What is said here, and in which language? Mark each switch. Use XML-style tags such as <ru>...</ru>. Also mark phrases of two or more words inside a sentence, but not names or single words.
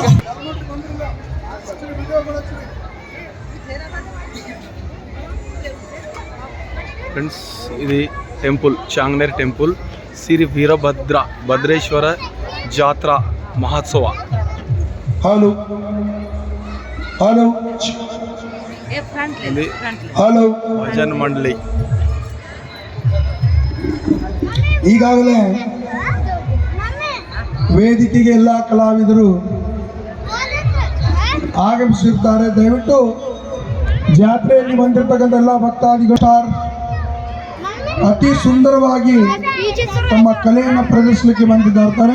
<te>ఫ్రెండ్స్ ఇది టెంపుల్ చాంగ్నేర్ టెంపుల్. శ్రీ భద్రేశ్వర జాతర మహోత్సవ. హలో హలో ఇది</te> <kn>ಹಲೋ ಭಜನ್ ಮಂಡಳಿ. ಈಗಾಗಲೇ ವೇದಿಕೆಗೆ ಎಲ್ಲ ಕಲಾವಿದರು ಆಗಮಿಸಿರುತ್ತಾರೆ. ದಯವಿಟ್ಟು ಜಾತ್ರೆಯಲ್ಲಿ ಬಂದಿರತಕ್ಕಂಥ ಎಲ್ಲ ಭಕ್ತಾದಿಗಳು ಅತಿ ಸುಂದರವಾಗಿ ತಮ್ಮ ಕಲೆಯನ್ನು ಪ್ರದರ್ಶನಕ್ಕೆ ಬಂದಿದ್ದಾರೆ.</kn>